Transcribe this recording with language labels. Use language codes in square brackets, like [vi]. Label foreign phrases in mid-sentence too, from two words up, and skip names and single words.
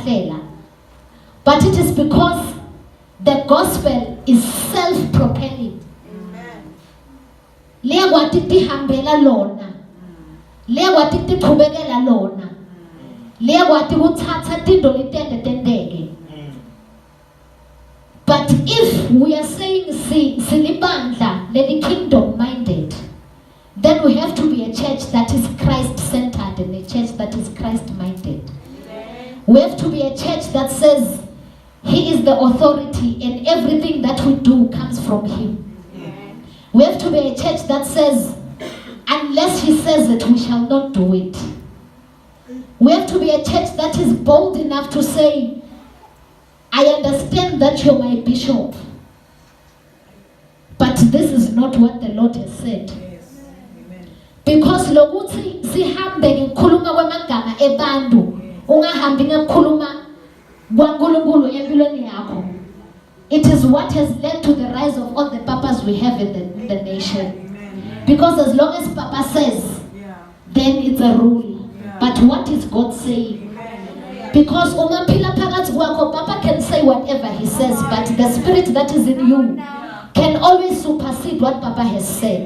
[en] But it is because the gospel is self-propelling. [ss] liyakwati tihambela lona, liyakwati tiqhubekela lona, liyakwati kuthatha tinto letende tendeke. [en] But if we are saying [ss] silibandla leli [en] kingdom minded, then we have to be a church that is Christ centered and a church that is Christ minded. We have to be a church that says He is the authority and everything that we do comes from Him. We have to be a church that says, unless He says it, we shall not do it. We have to be a church that is bold enough to say, I understand that you're my bishop, but this is not what the Lord has said. [ss] Because lokuthi sihambe ngekhuluma kwamagama ebantu, ungahambi ngekhuluma kwaNkulunkulu empilweni yakho. [en] It is what has led to the rise of all the papas we have in the nation. Because as long as Papa says, then it's a rule. But what is God saying? Because Papa can say whatever he says, but the spirit that is in you can always supersede what Papa has said.